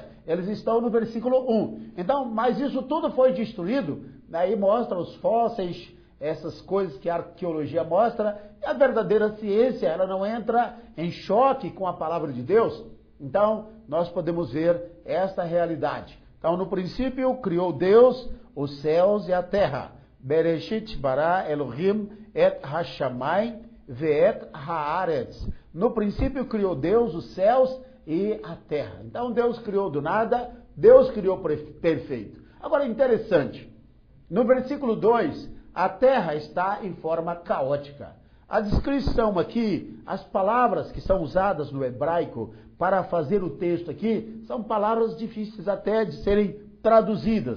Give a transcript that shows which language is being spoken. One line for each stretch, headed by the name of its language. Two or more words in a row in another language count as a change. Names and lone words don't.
Portuguese: Eles estão no versículo 1. Então, mas isso tudo foi destruído, aí mostra os fósseis, essas coisas que a arqueologia mostra, e a verdadeira ciência, ela não entra em choque com a palavra de Deus. Então, nós podemos ver esta realidade. Então, no princípio, criou Deus os céus e a terra.
Hebrew: בראשית ברא אלהים את השמים ואת הארץ.
Portuguese: No princípio, criou Deus os céus e a terra. Então, Deus criou do nada, Deus criou perfeito. Agora, interessante, no versículo 2, a terra está em forma caótica. A descrição aqui, as palavras que são usadas no hebraico para fazer o texto aqui, são palavras difíceis até de serem traduzidas.